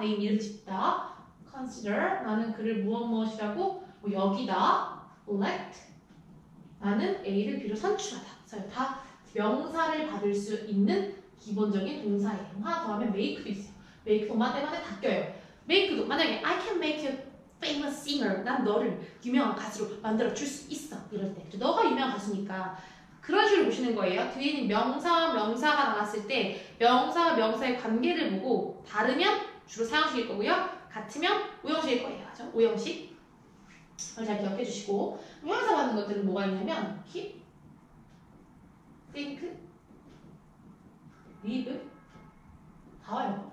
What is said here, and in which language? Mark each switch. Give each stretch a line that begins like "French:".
Korean: name 이름 짓다. consider. 나는 그를 무엇이라고 뭐 여기다.
English: elect.
Korean: 나는 A를 B로 선출하다. 그래서 다 명사를 받을 수 있는 기본적인 동사예요. 하나 더 하면 make도 있어요. make도 만에 다 껴요. make도 만약에
English: I can make you famous singer.
Korean: 난 너를 유명한 가수로 만들어 줄 수 있어. 이럴 때. 너가 유명한 가수니까 그런 식으로 보시는 거예요. 뒤에 있는 명사가 나왔을 때 명사와 명사의 관계를 보고 다르면 주로 사형식일 거고요. 같으면 오형식일 거예요. 그죠? 오형식. 그걸 잘 기억해 주시고 형용사 받는 것들은 뭐가 있냐면 keep, think, live 다 와요.